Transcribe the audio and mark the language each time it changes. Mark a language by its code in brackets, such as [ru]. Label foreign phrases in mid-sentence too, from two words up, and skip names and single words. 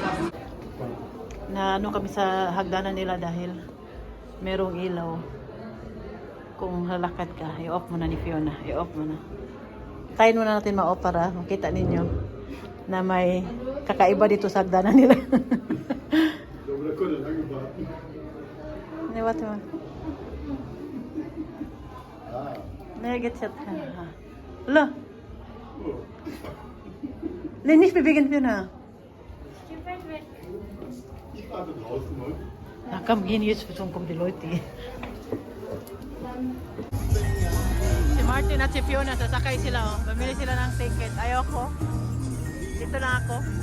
[tl] Na ano kami sa hagdanan nila dahil merong ilaw. Kung lalakad ka, i-off mo na ni Fiona. I-off mo na. Tayin muna natin ma-off para makita ninyo na may kakaiba dito sa hagdanan nila. [de] Ne, warte mal. Ne, geht's jetzt? Hallo. Nee, nicht bewegen, Fiona. Na komm, gehen jetzt, sonst kommen die Leute. [tl] Si Martin at si Fiona, sasakay sila, oh. Bumili sila ng ticket. Ayoko. Dito lang ako.